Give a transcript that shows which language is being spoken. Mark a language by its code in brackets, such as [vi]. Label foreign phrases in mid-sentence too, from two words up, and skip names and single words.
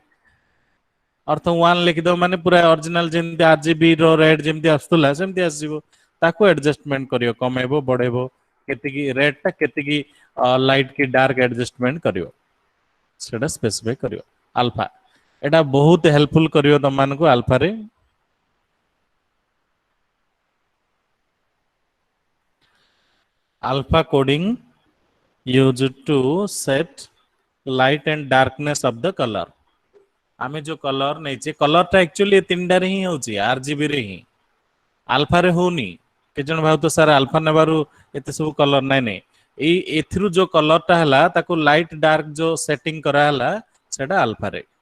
[or] ଅର୍ଥ 1 ଲେଖିଦବ ମାନେ ପୁରା ଅରିଜିନାଲ ଯେମିତି RGB ର ରେଡ ଯେମିତି ଆସୁଥିଲା ସେମିତି ଆସିବ। ତାକୁ ଆଡଜଷ୍ଟମେଣ୍ଟ କରିବ, କମେଇବ ବଢେଇବ, କେତିକି ରେଡ ଟା କେତିକି ଲାଇଟ କି ଡାର୍କ ଆଡଜଷ୍ଟମେଣ୍ଟ କରିବ, ସେଟା ସ୍ପେସିଫାଇ କରିବ। ଆଲଫା ଏଟା ବହୁତ ହେଲ୍ପଫୁଲ କରିବ ତମମାନଙ୍କୁ ଆଲଫାରେ। [en] Alpha coding used to set light and darkness of the color। [or] ଆମେ ଯୋଉ କଲର ନେଇଛେ, କଲର ଟା ଆକ୍ଚୁଆଲି ତିନିଟାରେ ହିଁ ହଉଛି, RGB ରେ ହିଁ, ଆଲଫା ରେ ହଉନି। କେତେ ଜଣ ଭାବୁଥିବ ସାର୍ ଆଲଫା ନେବାରୁ ଏତେ ସବୁ କଲର, ନାଇଁ ନାଇଁ, ଏଥିରୁ ଯୋଉ କଲର ଟା ହେଲା ତାକୁ [en] light dark [or] ଯୋଉ ସେଟିଂ କରାହେଲା ସେଟା ଆଲଫାରେ।